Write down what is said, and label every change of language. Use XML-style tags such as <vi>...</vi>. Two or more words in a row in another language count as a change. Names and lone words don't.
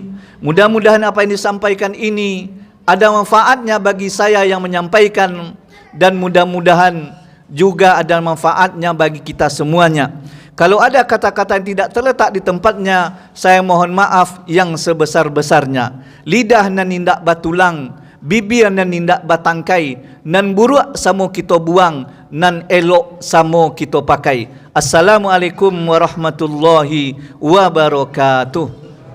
<id>Mudah-mudahan apa yang disampaikan ini ada manfaatnya bagi saya yang menyampaikan, dan mudah-mudahan juga ada manfaatnya bagi kita semuanya. Kalau ada kata-kata yang tidak terletak di tempatnya, saya mohon maaf yang sebesar-besarnya.</id> <min>Lidah nan nindak batulang, bibir nan nindak batangkai, nan buruk samo kita buang, nan elok samo kita pakai.</min> <ar>السلام عليكم ورحمة الله وبركاته.</ar>